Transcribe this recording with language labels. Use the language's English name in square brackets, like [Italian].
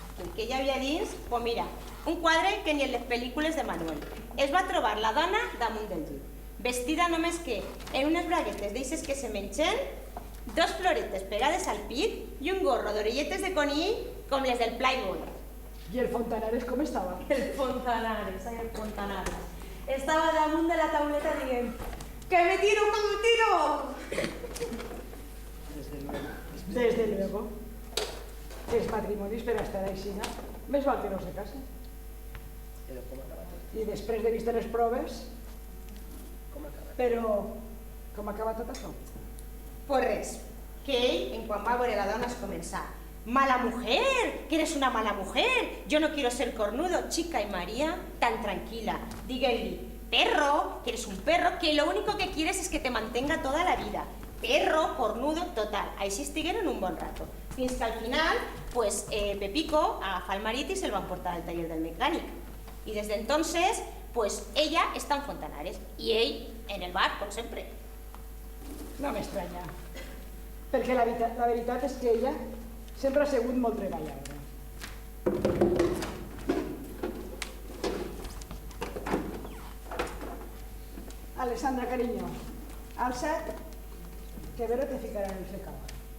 [Catalan] El que hi havia dins, pues mira, un quadre que ni en les pel·lícules de Manuel. Es va trobar la dona damunt del llit, vestida només que en unes braguetes d'eixes que se mengen, 2 floretes pegades al pit i un gorro d'orelletes de conill com les del Playboy. I el Fontanares com estava? El Fontanares, ai, el Fontanares. Estava damunt de la tauleta dient [Spanish] ¡que me tiro, que me tiro! Desde luego. [Catalan] Els matrimonis per a estar així, més val que no se casen. I després de vist les proves... Però com acaba tot això? Pues res, que ell, en quan va veure la dona, es començà. [Spanish] Mala mujer, que eres una mala mujer. Yo no quiero ser cornudo, chica. Y María, tan tranquila, díganle, perro, que eres un perro, que lo único que quieres es que te mantenga toda la vida. Perro, cornudo, [Catalan] total. Així estigueren un bon rato. Fins que al final, pues, Pepico agafa el marit i se'l van portar al taller del mecànic. [Spanish] Y desde entonces, pues, ella está en Fontanares y [Catalan] ell en el bar, com sempre. No m'estranya, perquè la veritat és que ella sempre ha sigut molt treballadora. Alessandra, cariño, alça't, que Vero te ficarà en el secador.